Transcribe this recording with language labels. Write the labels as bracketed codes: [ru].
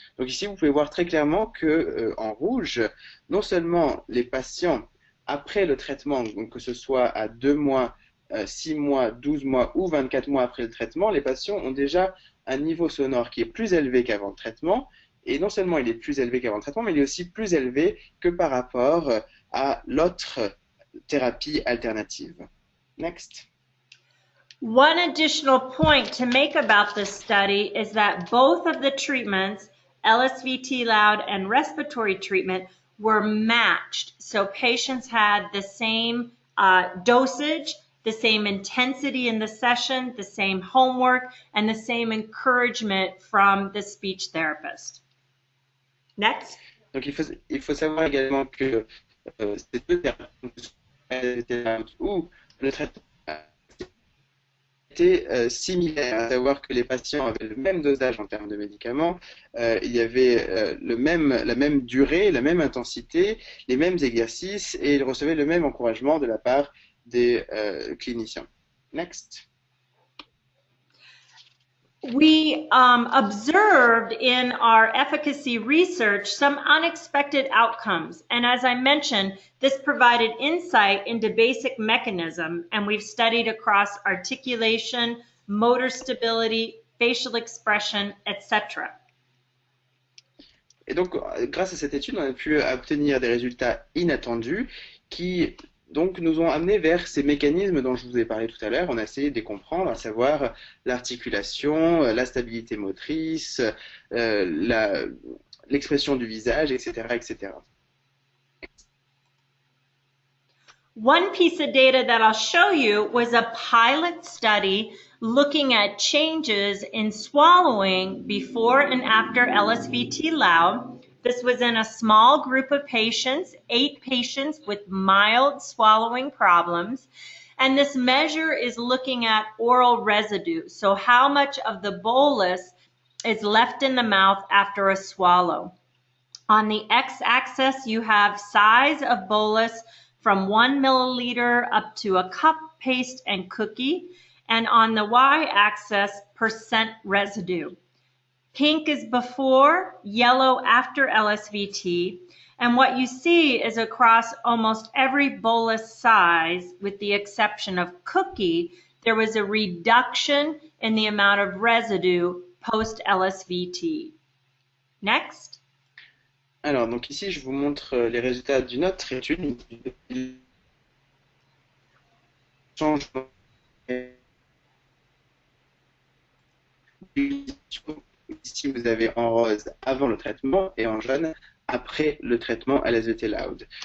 [fr] Donc ici, vous pouvez voir très clairement que en rouge, non seulement les patients après le traitement, donc que ce soit à 2 mois, 6 mois, 12 mois ou 24 mois après le traitement, les patients ont déjà un niveau sonore qui est plus élevé qu'avant le traitement. Et non seulement il est plus élevé qu'avant le traitement, mais il est aussi plus élevé que par rapport à l'autre thérapie alternative. [en] Next. One additional point to make about this study is that both of the treatments, LSVT Loud and respiratory treatment, were matched. So patients had the same dosage, the same intensity in the session, the same homework, and the same encouragement from the speech therapist. Next. [fr] Donc il faut savoir également que ces deux thérapeutes ou le traitement était similaire, à savoir que les patients avaient le même dosage en termes de médicaments, il y avait la même durée, la même intensité, les mêmes exercices et ils recevaient le même encouragement de la part des cliniciens. [en] Next. We observed in our efficacy research some unexpected outcomes. And as I mentioned, this provided insight into basic mechanism. And we've studied across articulation, motor stability, facial expression, etc. [fr] Et donc, grâce à cette étude, on a pu obtenir des résultats inattendus qui donc nous ont amené vers ces mécanismes dont je vous ai parlé tout à l'heure. On a essayé de les comprendre, à savoir l'articulation, la stabilité motrice, l'expression du visage, etc., etc. [en] One piece of data that I'll show you was a pilot study looking at changes in swallowing before and after LSVT Loud. This was in a small group of patients, 8 patients with mild swallowing problems. And this measure is looking at oral residue. So how much of the bolus is left in the mouth after a swallow. On the x-axis, you have size of bolus from 1 milliliter up to a cup, paste, and cookie. And on the y-axis, percent residue. Pink is before, yellow after LSVT. And what you see is across almost every bolus size, with the exception of cookie, there was a reduction in the amount of residue post-LSVT. Next. [fr] Alors, donc ici, je vous montre les résultats d'une autre étude. Changement. Ici, vous avez en rose avant le traitement et en jaune après le traitement LSVT Loud.